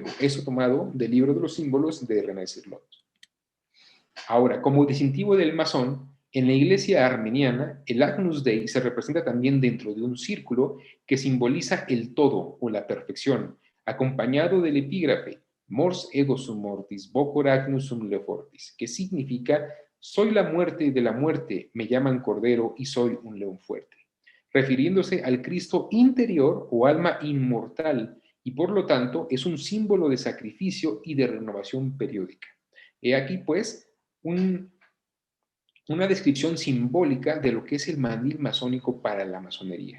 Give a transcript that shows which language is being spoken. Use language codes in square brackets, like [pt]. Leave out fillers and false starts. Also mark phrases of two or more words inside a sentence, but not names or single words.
[es] Eso tomado del libro de los símbolos de René Cirlot. Ahora, como distintivo del masón, en la iglesia armeniana, el [la] Agnus Dei [es] se representa también dentro de un círculo que simboliza el todo o la perfección, acompañado del epígrafe [la] Mors ego sum mortis, vocor agnus sum leo fortis, [es] que significa soy la muerte de la muerte, me llaman cordero y soy un león fuerte, refiriéndose al Cristo interior o alma inmortal y por lo tanto es un símbolo de sacrificio y de renovación periódica. He aquí pues una descripción simbólica de lo que es el mandil masónico para la masonería.